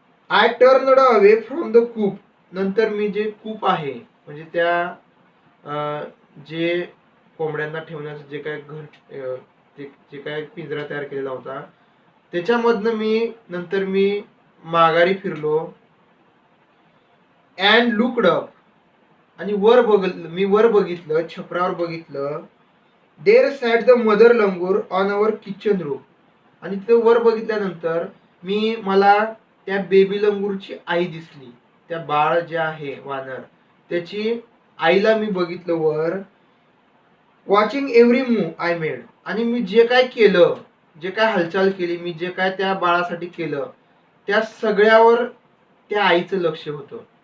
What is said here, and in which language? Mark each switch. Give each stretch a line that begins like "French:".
English: I turned away from the coop.
Marathi: नंतर मी जे कूप आहे म्हणजे त्या जे कोंबड्यांना ठेवण्याचं जे काय घर, जे काय पिंजरा तयार केलेला होता त्याच्यामधनं नंतर मी माघारी फिरलो.
English: and looked up,
Marathi: आणि मी वर बघितलं, छपरावर बघितलं.
English: There sat the mother langur on our kitchen roof.
Marathi: आणि तिथं वर बघितल्यानंतर मला त्या बेबी लंगूरची आई दिसली. त्या बाळ जे आहे वानर, त्याची आईला मी बघितलं वर.
English: Watching every move I made.
Marathi: आणि मी जे काय केलं, जे काय हालचाल केली, मी जे काय त्या बाळासाठी केलं, त्या सगळ्यावर त्या आईचं लक्ष होतं.